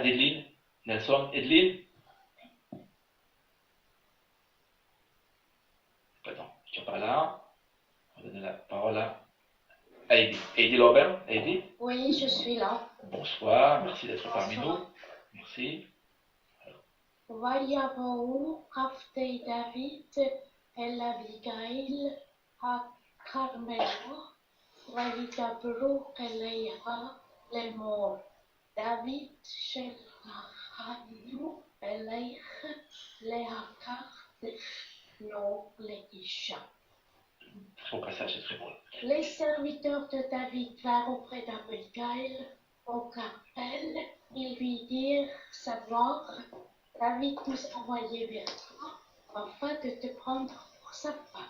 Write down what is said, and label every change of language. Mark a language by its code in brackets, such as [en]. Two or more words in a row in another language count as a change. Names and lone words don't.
[fr] Edline Nelson? Edline? Attends, tu n'es pas là. On va donner la parole à Heidi. Heidi Laubert? Heidi? Oui, je suis là. Bonsoir, merci d'être parmi nous. Merci. [he] ויבואו עבדי דוד אל אביגיל הכרמלה וידברו אליה לאמור דוד שלחנו אלייך לקחת לו לאישה. [fr] Son passage est très beau. Les serviteurs de David vinrent auprès d'Abigail au Carmel. Ils lui dirent savoir David nous a envoyé vers toi afin de te prendre pour sa femme.